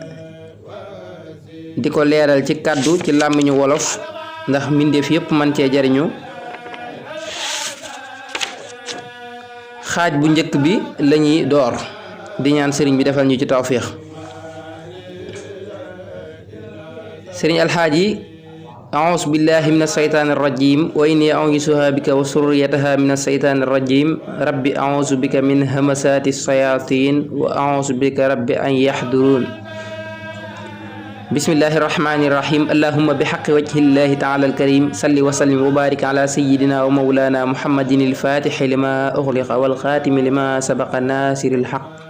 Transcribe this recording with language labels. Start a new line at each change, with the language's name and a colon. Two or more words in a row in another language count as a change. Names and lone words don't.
Wolof: di ko leeral ci kàddu ci làmmiñu wolof ndax mbindeef yépp man cee jariñu xaaj bu njëkk bi lañuy door di ñaan sëriñ bi defal ñu ci tawféex sëriñ alxaaji
Arabic: أعوذ بالله من الشيطان الرجيم وإني أعوذها بك وذريتها من الشيطان الرجيم ربي أعوذ بك من همسات الشياطين وأعوذ بك رب أن يحضرون بسم الله الرحمن الرحيم اللهم بحق وجه الله تعالى الكريم صل وسلم وبارك على سيدنا ومولانا محمد الفاتح لما أغلق والخاتم لما سبق ناصر الحق